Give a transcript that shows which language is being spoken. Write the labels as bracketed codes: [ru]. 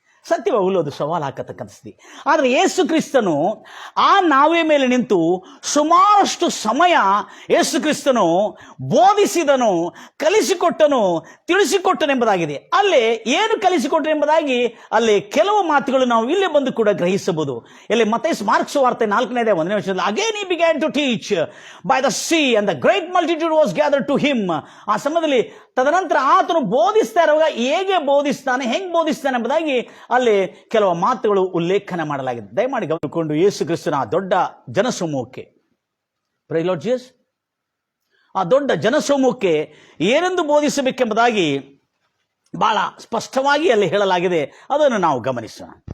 [kn] ಸತ್ಯವಾಗಲು ಅದು ಸವಾಲು ಹಾಕತಕ್ಕಂಥ ಸ್ಥಿತಿ. ಆದರೆ ಯೇಸು ಕ್ರಿಸ್ತನು ಆ ನಾವೇ ಮೇಲೆ ನಿಂತು ಸುಮಾರಷ್ಟು ಸಮಯ ಯೇಸು ಕ್ರಿಸ್ತನು ಬೋಧಿಸಿದನು, ಕಲಿಸಿಕೊಟ್ಟನು, ತಿಳಿಸಿಕೊಟ್ಟನೆಂಬುದಾಗಿದೆ. ಅಲ್ಲೇ ಏನು ಕಲಿಸಿಕೊಟ್ಟನೆಂಬುದಾಗಿ ಅಲ್ಲಿ ಕೆಲವು ಮಾತುಗಳು ನಾವು ಇಲ್ಲೇ ಬಂದು ಕೂಡ ಗ್ರಹಿಸಬಹುದು. ಇಲ್ಲಿ ಮತ್ತೈಸ್ ಮಾರ್ಕ್ಸ್ ವಾರ್ತೆ 4ನೇ ಅಧ್ಯಾಯ 1ನೇ ವಚನದಲ್ಲಿ, again [en] he began to teach by the sea and the great multitude was gathered to him. [kn] ಆ ಸಮಯದಲ್ಲಿ ತದನಂತರ ಆತನು ಬೋಧಿಸ್ತಾ ಇರುವಾಗ ಹೇಗೆ ಬೋಧಿಸ್ತಾನೆ, ಹೆಂಗ್ ಬೋಧಿಸ್ತಾನೆ ಎಂಬುದಾಗಿ ಅಲ್ಲಿ ಕೆಲವು ಮಾತುಗಳು ಉಲ್ಲೇಖನ ಮಾಡಲಾಗಿದೆ. ದಯಮಾಡಿ ಗಮನಿಸಿಕೊಂಡು ಯೇಸು ಕ್ರಿಸ್ತನ ಆ ದೊಡ್ಡ ಜನಸಮೂಹಕ್ಕೆ, [en] praise Lord Jesus, [kn] ಆ ದೊಡ್ಡ ಜನಸಮೂಹಕ್ಕೆ ಏನೆಂದು ಬೋಧಿಸಬೇಕೆಂಬುದಾಗಿ ಬಹಳ ಸ್ಪಷ್ಟವಾಗಿ ಅಲ್ಲಿ ಹೇಳಲಾಗಿದೆ. ಅದನ್ನು ನಾವು ಗಮನಿಸೋಣ.